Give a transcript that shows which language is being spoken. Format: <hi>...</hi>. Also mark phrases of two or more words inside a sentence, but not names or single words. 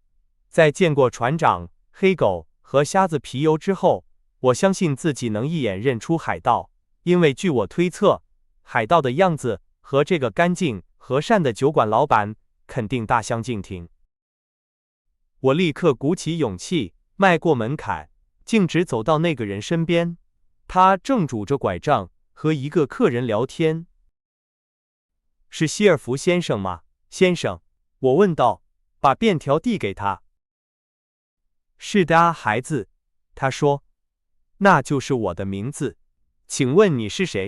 <zh>在見過船長、黑狗和瞎子皮尤之後，我相信自己能一眼認出海盜，因為據我推測，海盜的樣子和這個乾淨和善的酒館老板肯定大相徑庭。我立刻鼓起勇氣，邁過門檻，徑直走到那個人身邊。他正拄着拐杖和一個客人聊天。是希爾弗先生嗎，先生？我問道，把便條遞給他。是的啊，孩子，他說，那就是我的名字。請問你是誰？</zh>